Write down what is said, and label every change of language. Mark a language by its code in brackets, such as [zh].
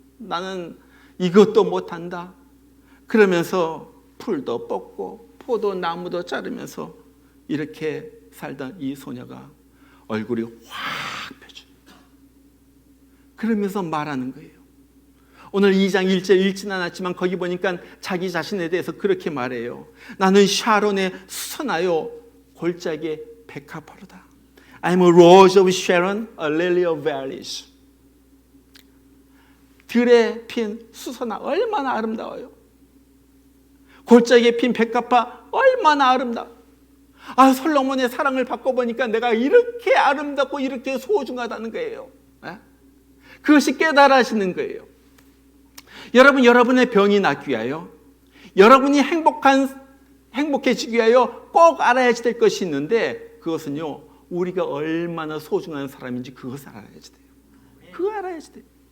[ko] 나는 이것도 못한다. 그러면서 풀도 뽑고 포도나무도 자르면서 이렇게 살던 이 소녀가 얼굴이 확 펴져. 그러면서 말하는 거예요. 오늘 2장 1절 읽진 않았지만 거기 보니까 자기 자신에 대해서 그렇게 말해요. 나는 샤론의 수선하여 골짜기의 백합화로다. [en] I'm a rose of Sharon, a lily of valleys. [ko] 들에 핀 수선화 얼마나 아름다워요. 골짜기에 핀 백합화 얼마나 아름다워. 솔로몬의 사랑을 받고 보니까 내가 이렇게 아름답고 이렇게 소중하다는 거예요. 그것이 깨달아지는 거예요. 여러분, 여러분의 병이 낫기 위하여, 여러분이 행복해지기 위하여 꼭 알아야지 될 것이 있는데, 그것은요, 우리가 얼마나 소중한 사람인지 그것을 알아야지 돼요. 그거 알아야지 돼요.